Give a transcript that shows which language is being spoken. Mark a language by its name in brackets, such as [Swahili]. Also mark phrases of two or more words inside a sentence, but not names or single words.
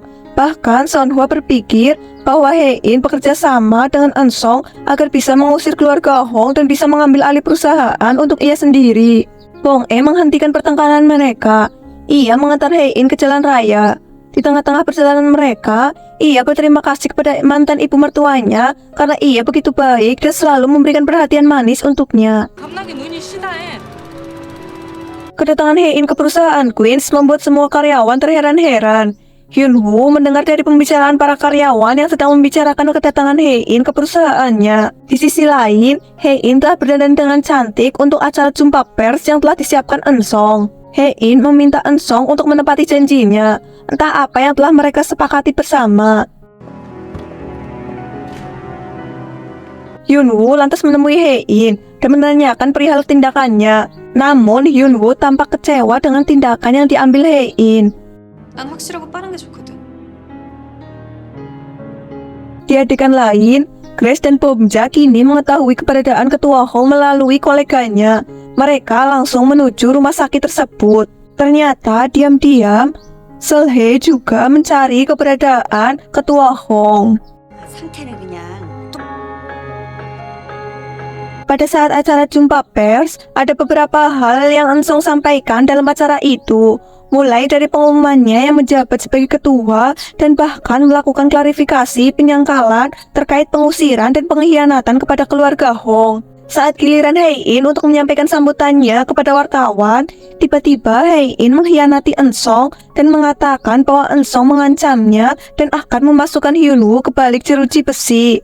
[Indonesian] Bahkan Sonhwa berpikir bahwa Hae-in bekerja sama dengan Eun-sung agar bisa mengusir keluarga Hong dan bisa mengambil alih perusahaan untuk ia sendiri. Bong E menghentikan pertengkaran mereka. Ia mengantar Hae-in ke jalan raya. Di tengah-tengah perjalanan mereka, ia berterima kasih kepada mantan ibu mertuanya karena ia begitu baik dan selalu memberikan perhatian manis untuknya. [Korean] 겁나게 눈이 시다해. [Indonesian] Kedatangan Hae-in ke perusahaan Queens membuat semua karyawan terheran-heran. Hyunwoo mendengar dari pembicaraan para karyawan yang sedang membicarakan kedatangan Hae-in ke perusahaannya. Di sisi lain, Hae-in telah berdandan dengan cantik untuk acara jumpa pers yang telah disiapkan Eun-sung. Hae-in meminta Eun-sung untuk menepati janjinya, entah apa yang telah mereka sepakati bersama. Hyunwoo lantas menemui Hae-in dan menanyakan perihal tindakannya. Namun Hyunwoo tampak kecewa dengan tindakan yang diambil Hae-in. [Korean] 난 확실하고 빠른 게 좋거든. [Indonesian] Di adegan lain, Grace dan Bomja kini mengetahui keberadaan ketua Hong melalui koleganya. Mereka langsung menuju rumah sakit tersebut. Ternyata diam-diam, Seolhae juga mencari keberadaan ketua Hong. [Korean] 상태는 그냥 [Indonesian] pada saat acara jumpa pers, ada beberapa hal yang Ensong sampaikan dalam acara itu. Mulai dari pengumumannya yang menjabat sebagai ketua dan bahkan melakukan klarifikasi penyangkalan terkait pengusiran dan pengkhianatan kepada keluarga Hong. Saat giliran Hei-in untuk menyampaikan sambutannya kepada wartawan, tiba-tiba Hei-in mengkhianati Ensong dan mengatakan bahwa Ensong mengancamnya dan akan memasukkan Hyunwoo ke balik jeruji besi.